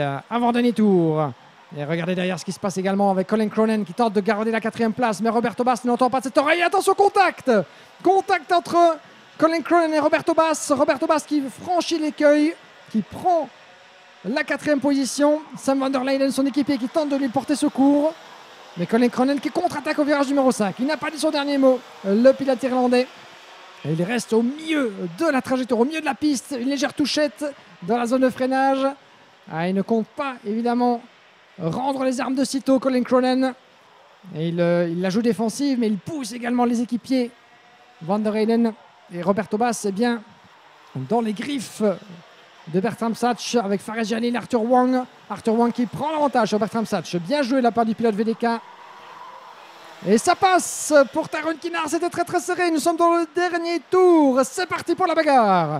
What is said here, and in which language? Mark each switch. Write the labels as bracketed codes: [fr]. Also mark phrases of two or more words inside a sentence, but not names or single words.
[fr] Avant-dernier tour. Et regardez derrière ce qui se passe également avec Colin Cronin qui tente de garder la 4e place. Mais Roberto Bass n'entend pas de cette oreille. Attention, contact! Contact entre Colin Cronin et Roberto Bass. Roberto Bass qui franchit l'écueil, qui prend la 4e position. Sam van der Leyden, son équipier, qui tente de lui porter secours. Mais Colin Cronin qui contre-attaque au virage numéro 5. Il n'a pas dit son dernier mot, le pilote irlandais. Et il reste au milieu de la trajectoire, au milieu de la piste. Une légère touchette dans la zone de freinage. Il ne compte pas, évidemment, rendre les armes de sitôt, Colin Cronin. Et il la joue défensive, mais il pousse également les équipiers. Van der Leyden et Roberto Bass, c'est bien dans les griffes de Bertram Satch avec Farel Jalil, Arthur Wang. Arthur Wang qui prend l'avantage sur Bertram Satch. Bien joué de la part du pilote VDK. Et ça passe pour Tyrone Kinard, c'était très très serré. Nous sommes dans le dernier tour. C'est parti pour la bagarre.